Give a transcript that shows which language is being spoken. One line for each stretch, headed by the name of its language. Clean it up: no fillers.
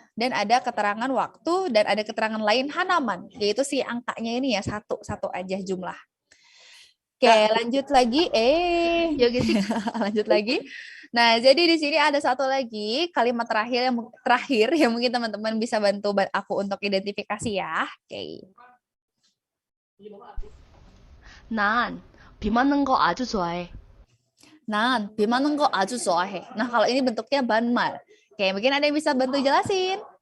Indonesian: dan ada keterangan waktu, dan ada keterangan lain halaman, yaitu si angkanya ini ya, satu aja jumlah. Oke, lanjut lagi.
Korean: 여기
Indonesian: Lanjut lagi. Nah, jadi di sini ada satu lagi kalimat terakhir yang mungkin teman-teman bisa bantu aku untuk identifikasi ya. Oke.
Korean: 난 비 맞는 거 아주 좋아해. 난 비 맞는 거 아주 좋아해.
Indonesian: Nah, kalau ini bentuknya banmal. Oke, mungkin ada yang bisa bantu jelasin.